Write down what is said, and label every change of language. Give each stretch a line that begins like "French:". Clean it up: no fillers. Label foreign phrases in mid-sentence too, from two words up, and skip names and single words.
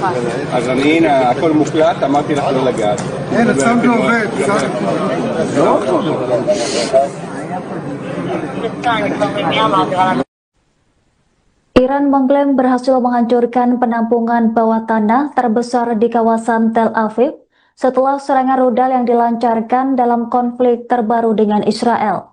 Hebrew: אז אני, הנה, הכל מוקלט, אמרתי לך לא לגעת. אין, הצם זה עובד. לא?
Indonesian: Iran mengklaim berhasil menghancurkan penampungan bawah tanah terbesar di kawasan Tel Aviv setelah serangan rudal yang dilancarkan dalam konflik terbaru dengan Israel.